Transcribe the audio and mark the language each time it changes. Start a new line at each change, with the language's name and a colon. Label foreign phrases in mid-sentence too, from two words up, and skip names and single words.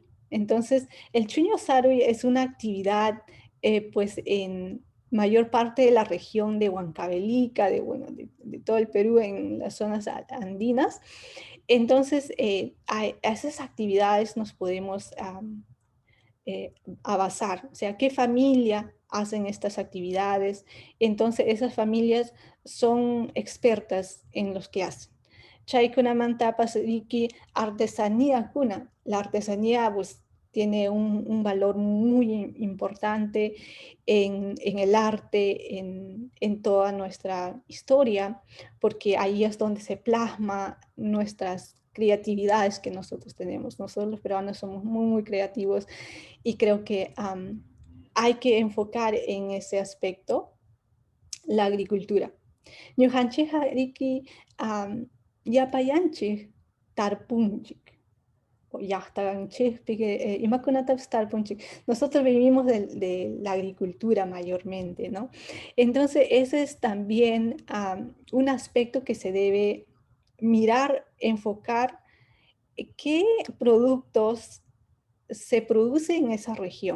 Spanish: Entonces, el Chuñu Saruy es una actividad pues en mayor parte de la región de Huancavelica, de todo el Perú, en las zonas andinas. Entonces, a esas actividades nos podemos a basar, o sea, qué familia hacen estas actividades. Entonces, esas familias son expertas en los que hacen.
Quechua: Chaykunamanta pasariki artesanía kuna.
Spanish: La artesanía pues tiene un valor muy importante en el arte, en toda nuestra historia, porque ahí es donde se plasma nuestras creatividades que nosotros tenemos. Nosotros los peruanos somos muy, muy creativos y creo que hay que enfocar en ese aspecto la agricultura.
Quechua: Ñujanchik hariki yapayanchik tarpunchik.
Spanish: Nosotros vivimos de la agricultura mayormente, ¿no? Entonces, ese es también un aspecto que se debe mirar, enfocar qué productos se producen en esa región.